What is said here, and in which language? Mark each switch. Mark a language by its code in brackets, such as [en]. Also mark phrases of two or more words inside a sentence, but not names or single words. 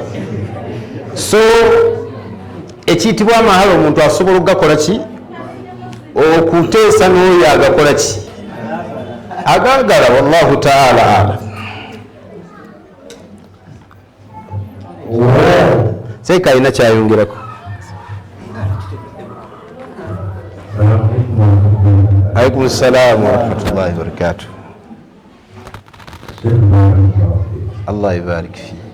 [lg] So ekiyitibwa amahalo omuntu asobola okugakola ki? Okuteesa n'oyo agakola ki? Agaagala. [ar] والله تعالى أعلم. [lg] Seeka alina kyayongerako. [ar] عليكم السلام ورحمة الله وبركاته. الله يبارك في.